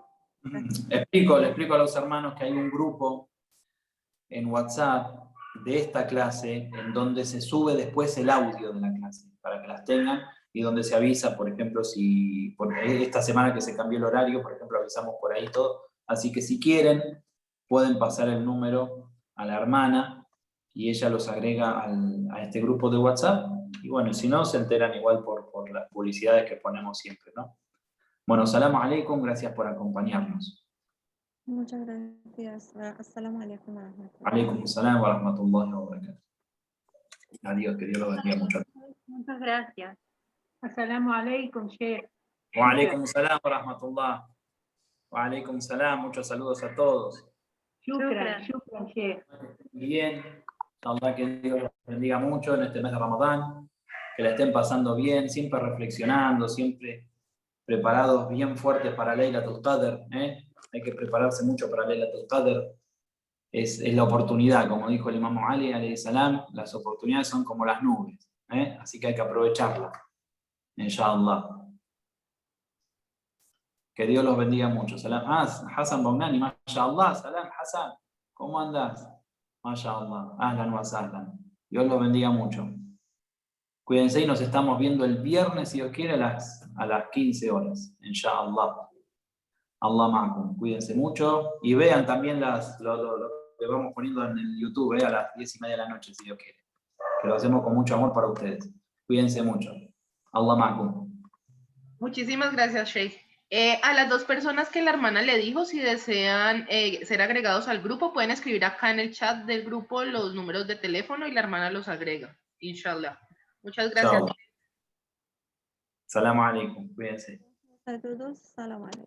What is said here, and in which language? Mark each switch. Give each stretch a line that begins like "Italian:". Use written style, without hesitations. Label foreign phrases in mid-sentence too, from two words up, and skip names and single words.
Spanish: Le explico a los hermanos que hay un grupo en WhatsApp de esta clase en donde se sube después el audio de la clase para que las tengan, y donde se avisa, por ejemplo, si esta semana que se cambió el horario, por ejemplo, avisamos por ahí todo. Así que si quieren, pueden pasar el número a la hermana y ella los agrega a este grupo de WhatsApp. Y bueno, si no, se enteran igual por las publicidades que ponemos siempre, ¿no? Bueno,
Arabic: سلام عليكم,
Spanish: gracias por acompañarnos. Muchas gracias.
Arabic: السلام عليكم ورحمة الله. عليكم السلام ورحمة الله وبركاته.
Spanish: Adiós, que Dios los bendiga mucho. Muchas gracias.
Arabic: السلام عليكم, Sheikh. وعليكم السلام ورحمة الله. وعليكم السلام,
Spanish: muchos saludos a todos.
Arabic: شكرا، شيخ.
Spanish: Bien, inshallah que Dios los bendiga mucho en este mes de Ramadán, que la estén pasando bien, siempre reflexionando, siempre preparados bien fuertes para Laylatul Qadr, ¿eh? Hay que prepararse mucho para Laylatul Qadr. Es la oportunidad, como dijo el Imam Ali
Arabic: عليه السلام,
Spanish: las oportunidades son como las nubes, ¿eh? Así que hay que aprovecharlas, inshallah. Que Dios los bendiga mucho.
Arabic: Salam. Hassan Bognani, mashallah, salam Hassan,
Spanish: ¿cómo andás?
Arabic: ما شاء الله، أهلا وسهلا.
Spanish: Dios los bendiga mucho. Cuídense y nos estamos viendo el viernes, si Dios quiere, a las 15 horas, inshallah.
Arabic: الله معكم.
Spanish: Cuídense mucho y vean también lo que vamos poniendo en el YouTube, a las 10:30 de la noche, si Dios quiere. Que lo hacemos con mucho amor para ustedes. Cuídense mucho.
Arabic: الله معكم.
Spanish: Muchísimas gracias, Sheikh. A las dos personas que la hermana le dijo, si desean ser agregados al grupo, pueden escribir acá en el chat del grupo los números de teléfono y la hermana los agrega, inshallah. Muchas gracias.
Arabic: سلام عليكم.
Spanish: Cuídense. A todos,
Arabic: سلام عليكم.